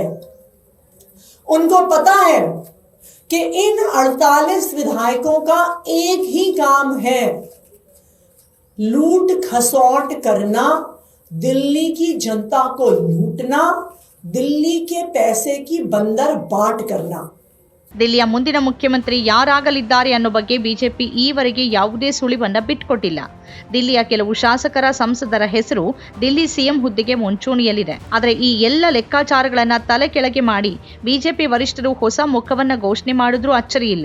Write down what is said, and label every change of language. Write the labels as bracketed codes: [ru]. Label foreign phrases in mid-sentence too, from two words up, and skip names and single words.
[hi] उनको पता है कि इन 48 विधायकों का एक ही काम है, लूट खसौट करना, दिल्ली की जनता को लूटना, दिल्ली के पैसे की बंदर बांट करना. [kn] ದಿಲ್ಲಿಯ ಮುಂದಿನ ಮುಖ್ಯಮಂತ್ರಿ ಯಾರಾಗಲಿದ್ದಾರೆ ಅನ್ನೋ ಬಗ್ಗೆ ಬಿಜೆಪಿ ಈವರೆಗೆ ಯಾವುದೇ ಸುಳಿವನ್ನ ಬಿಟ್ಟುಕೊಟ್ಟಿಲ್ಲ. ದಿಲ್ಲಿಯ ಕೆಲವು ಶಾಸಕರ ಸಂಸದರ ಹೆಸರು ದಿಲ್ಲಿ ಸಿಎಂ ಹುದ್ದೆಗೆ ಮುಂಚೂಣಿಯಲ್ಲಿದೆ. ಆದರೆ ಈ ಎಲ್ಲ ಲೆಕ್ಕಾಚಾರಗಳನ್ನ ತಲೆ ಕೆಳಗೆ ಮಾಡಿ ಬಿಜೆಪಿ ವರಿಷ್ಠರು ಹೊಸ ಮುಖವನ್ನ ಘೋಷಣೆ ಮಾಡಿದ್ರೂ ಅಚ್ಚರಿಯಿಲ್ಲ.